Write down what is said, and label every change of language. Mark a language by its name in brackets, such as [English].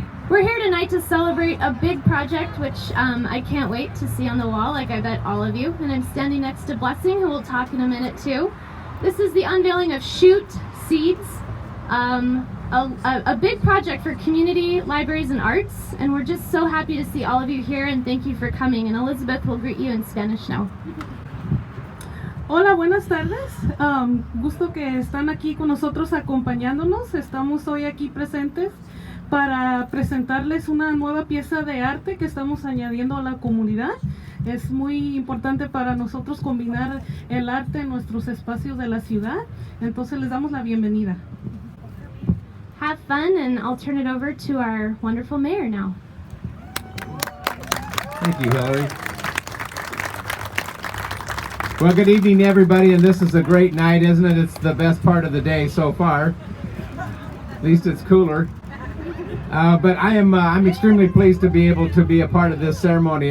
[English] We're here tonight to celebrate a big project, which I can't wait to see on the wall, like I bet all of you. And I'm standing next to Blessing, who we'll talk in a minute too. This is the unveiling of Shute Seeds, a big project for community, libraries, and arts. And we're just so happy to see all of you here, and thank you for coming. And Elizabeth will greet you in Spanish now. [Spanish] Hola, buenas tardes. Gusto que están aquí con nosotros acompañándonos. Estamos hoy aquí presentes para presentarles una nueva pieza de arte que estamos añadiendo a la comunidad. Es muy importante para nosotros combinar el arte en nuestros espacios de la ciudad. Entonces les damos la bienvenida. [English] Have fun, and I'll turn it over to our wonderful mayor now. Thank you, Hillary. Well, good evening, everybody, and this is a great night, isn't it? It's the best part of the day so far. At least it's cooler. But I'm extremely pleased to be able to be a part of this ceremony.